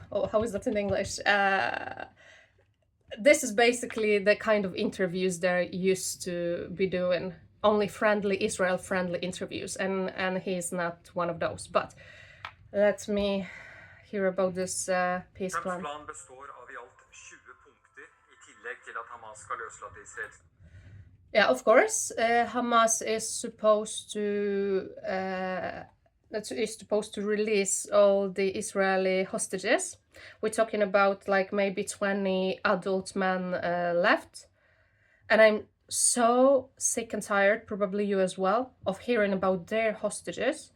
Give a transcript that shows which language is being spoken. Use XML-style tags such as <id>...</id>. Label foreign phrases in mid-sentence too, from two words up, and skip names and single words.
<en>Oh, how is that in English? This is basically the kind of interviews they're used to be doing. Only friendly, Israel-friendly interviews, and he's not one of those. But let me hear about this peace plan.</en> <no>Planen består av i alt 20 punkter, i tillegg til at Hamas skal løslates.</no> <en>Yeah, of course. Hamas is supposed to release all the Israeli hostages. We're talking about like maybe 20 adult men left. And I'm so sick and tired, probably you as well, of hearing about their hostages.</en>